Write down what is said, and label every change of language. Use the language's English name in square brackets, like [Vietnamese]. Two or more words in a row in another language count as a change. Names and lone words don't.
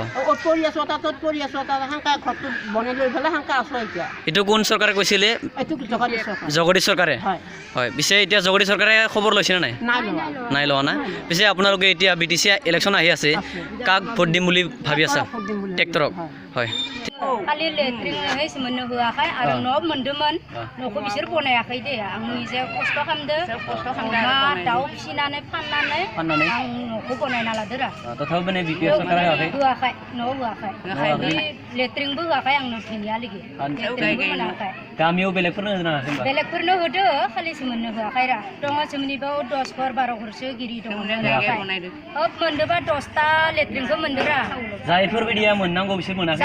[Assamese] অত কৰি আছোঁ তাত কৰি আছোঁ তাত হাংকা ঘৰটো বনাই লৈ পেলাই হাংকা আছোঁ এতিয়া এইটো কোন চৰকাৰে কৈছিলে এইটো জগদীশ চৰকাৰ জগদীশ চৰকাৰে হয় হয় পিছে এতিয়া জগদীশ চৰকাৰে খবৰ লৈছেনে নাই নাই লোৱা নাই লোৱা না পিছে আপোনালোকে এতিয়া BTC ইলেকশ্যন আহি আছে কাক ভোট দিম বুলি ভাবি আছা ট্ৰেক্টৰক হয় [Bodo] खालि लेट्रिन हैस मोननो होआखै आरो न' मोन्दोंमोन न'खौ बिसोर बनायाखै दे आं निजे खस्थ' खालामदो अमा दाउ फिसिनानै फाननानै आं न'खौ बनायना लादोरा [Assamese] তথাপি মানে BPF চৰকাৰে হোৱাকৈ [Bodo] होआखै न' होआखै बे लेट्रिनबो होआखै आंनो थैनायालागि लेट्रिनबो मोनाखै गामियाव बेलेगफोरनो होनो हायाखै होनबा बेलेगफोरनो होदो खालिसो मोननो होआखै रा दङ जोंनिबाव 10 घर 12 घरसो गिरि दङ हब मोन्दोबा 10टा लेट्रिनखौ मोन्दोरा जायफोरबायदिया मोननांगौ बिसोर मोनाखै